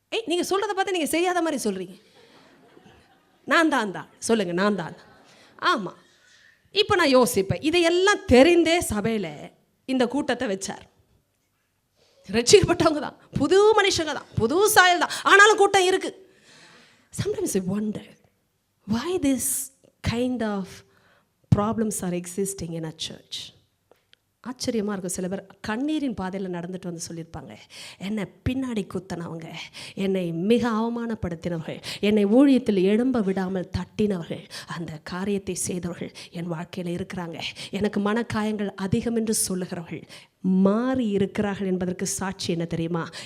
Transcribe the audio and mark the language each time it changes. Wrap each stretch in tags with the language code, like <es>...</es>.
<ta>நீங்கள் சொல்கிறத பார்த்து நீங்கள் செய்யாத மாதிரி சொல்கிறீங்க. நான் தான் சொல்லுங்கள், நான் தான். ஆமாம். இப்போ நான் யோசிப்பேன், இதையெல்லாம் தெரிந்தே சபையில் இந்த கூட்டத்தை வச்சார். ரட்சிக்கப்பட்டவங்க தான், புது மனுஷங்க தான், புது சாயல் தான், ஆனாலும் கூட்டம் இருக்குது.</ta> <en>Sometimes I wonder why this kind of problems are existing in a church.</en> <ta>ஆச்சரியமாக இருக்கும். சில பேர் கண்ணீரின் பாதையில் நடந்துட்டு வந்து சொல்லியிருப்பாங்க, என்னை பின்னாடி குத்தினவங்க, என்னை மிக அவமானப்படுத்தினவர்கள், என்னை ஊழியத்தில் எழும்ப விடாமல் தட்டினவர்கள், அந்த காரியத்தை செய்தவர்கள் என் வாழ்க்கையில் இருக்கிறாங்க. எனக்கு மனக்காயங்கள் அதிகம் என்று சொல்லுகிறவர்கள் மாறி இருக்கிறார்கள் என்பதற்கு சாட்சி என்ன தெரியுமா?</ta>